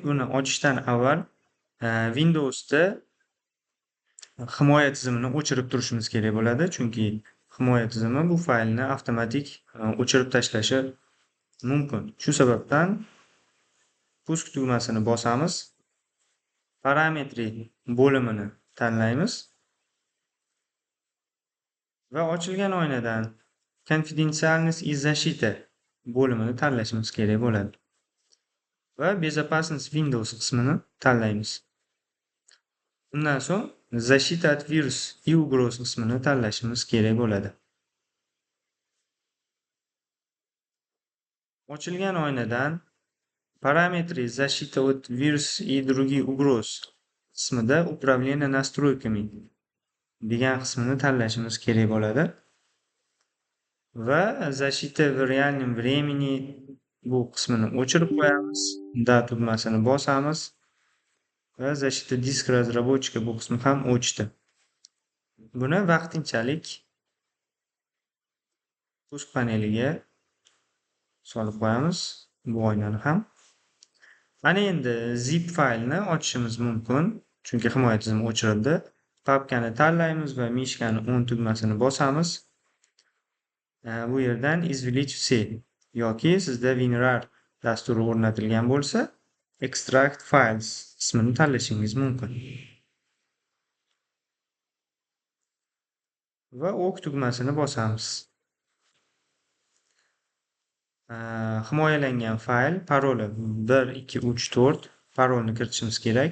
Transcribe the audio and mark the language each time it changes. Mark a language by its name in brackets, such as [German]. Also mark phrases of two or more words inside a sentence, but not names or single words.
[Uzbek] Buni ochishdan avval Windowsda himoya tizimini o'chirib turishimiz kerak bo'ladi, chunki himoya tizimi bu faylni avtomatik o'chirib tashlashi mumkin. Shu sababdan pusk tugmasini bosamiz. Parametri bo'limini tanlaymiz va ochilgan oynadan [Russian] Конфиденциальность и защита [Uzbek] bo'limini tanlashimiz kerak bo'ladi. Va [Russian] Безопасность Windows [Uzbek] qismini tanlaymiz. Undan so'ng [Russian] Защита от вирус и угроз [Uzbek] qismini tanlashimiz kerak bo'ladi. Ochilgan oynadan [Russian] Параметры защита от вирус и других угроз [Uzbek] qismida [Russian] Управление настройками [Uzbek] degan qismini tanlashimiz kerak bo'ladi. Va [Russian] защита в реальном времени [Uzbek] bu qismini o'chirib qo'yamiz. Da tugmasini bosamiz va [Russian] защита диск разработчика [Uzbek] bu qismi ham o'chdi. Buni vaqtinchalik pusk paneliga solib qo'yamiz, bu oynani ham. Mana endi zip faylni ochishimiz mumkin, chunki himoya tizimi o'chirildi. Papkani tanlaymiz va mishkani o'ng tugmasini bosamiz. Bu yerdan [Russian] извлечь все [Uzbek] yoki sizda WinRAR dasturi o'rnatilgan bo'lsa, [English] Extract Files [Uzbek] qismini tanlashingiz mumkin. Va OK tugmasini bosamiz. Himoyalangan fayl paroli 1234 parolni kiritishimiz kerak.